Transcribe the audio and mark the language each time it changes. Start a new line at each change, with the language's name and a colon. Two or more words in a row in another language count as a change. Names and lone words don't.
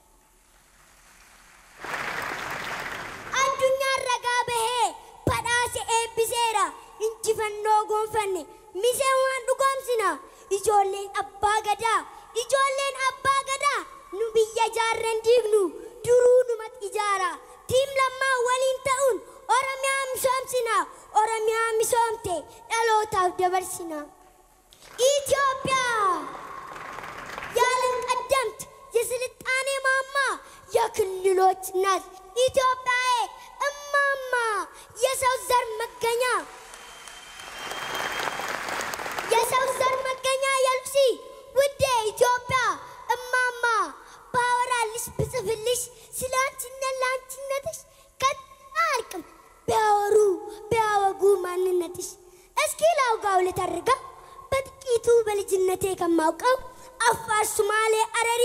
Oromo: addunyaan ragaa bahee badhaase eebbiseera injifannoo gonfanne misee waan dhugoomsina ijoolleen abbaa gadaa nu biyya jaarren diignu duruu numat ijaara tiim lammaa waliin ta'uun oromiyaa misoomte dhalootaaf dabarsina
Amharic: Ethiopia ያለም ቀደምት የስልጣኔ ማማ የክልሎች ናት ኢትዮጵያ እማማ የሰው ዘር መገኛ የሉሲ ውዴ ኢትዮጵያ እማማ ባወራልሽ ብጽፍልሽ ስላንቺነትሽ ከታልቅም ቢያወጉ ማንነትሽ እስኪ ላውጋው ልተርጋ በጥቂቱ በልጅነቴ ከማውቀው አፋር ሶማሌ አረሪ